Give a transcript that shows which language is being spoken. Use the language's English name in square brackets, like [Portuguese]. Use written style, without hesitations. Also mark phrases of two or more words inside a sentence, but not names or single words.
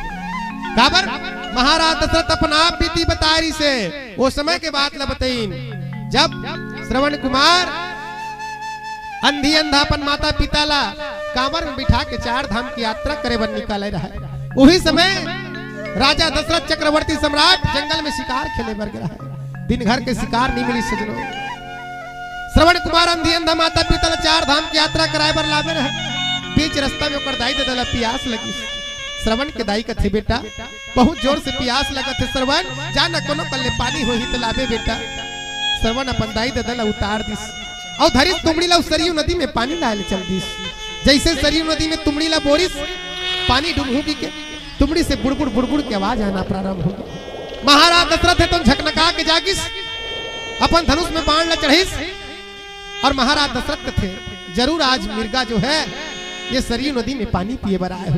[Chhattisgarhi] काबर महाराज दशरथ अपना आप बीती बता रही से, वो समय के बात ला बताइन जब श्रवण कुमार अंधी अंधापन माता पिता ला कांवर में बिठा के 4 धाम की यात्रा करे बन निकाले रहा। वही समय राजा दशरथ चक्रवर्ती सम्राट जंगल में शिकार खेले बर गया है, दिन भर के शिकार नहीं मिली सजनो। श्रवण कुमार अंधी अंधा माता पिता ला 4 धाम की यात्रा कराए बर लावे रहे। बीच रास्ता में ओकर दाई दादा ला प्यास लगी। श्रवण के दाई कथे बेटा बहुत जोर से प्यास लगत है, श्रवण जाना कोनो कल्ले पानी होही तो लावे बेटा। श्रवण अपन दाई दादा ला उतार दिस, और धरिस तुमड़ी ला सरयू नदी में पानी लाए चल दिस। जैसे सरयू नदी में तुमड़ी ला बोरिस, पानी डुबूगी के तुमड़ी से बुड़बुड़ बुड़बुड़ की आवाज आना प्रारंभ होगी। महाराज दशरथ है तुम झकनका के जागिस, अपन धनुष में बाण ला चढ़िस, और महाराज दशरथ कथे जरूर आज मिर्गा जो है ये सरयू नदी में पानी पिए बर आए हो।